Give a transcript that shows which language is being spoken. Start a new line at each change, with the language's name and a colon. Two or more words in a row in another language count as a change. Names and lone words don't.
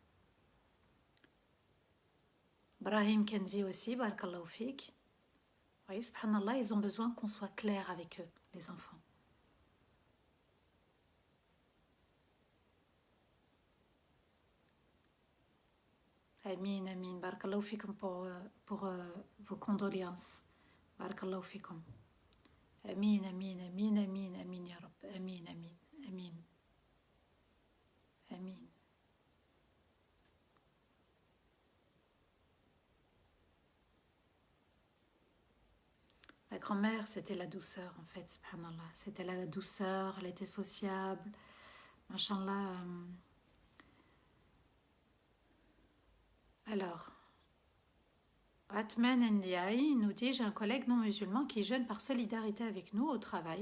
French: Brahim Kenzi aussi,
Arabic: بارك الله فيك.
French: Vous voyez, subhanallah, ils ont besoin qu'on soit clair avec eux, les enfants.
Arabic: آمين، آمين. بارك الله فيكم
French: pour vos condoléances.
Arabic: بارك الله فيكم. آمين، آمين، آمين، آمين، آمين، يا رب. آمين، آمين، آمين. آمين.
French: La grand-mère, c'était la douceur, en fait, subhanallah. C'était la douceur, elle était sociable. Mashallah. Alors, Atman Ndiaye nous dit: j'ai un collègue non musulman qui jeûne par solidarité avec nous au travail.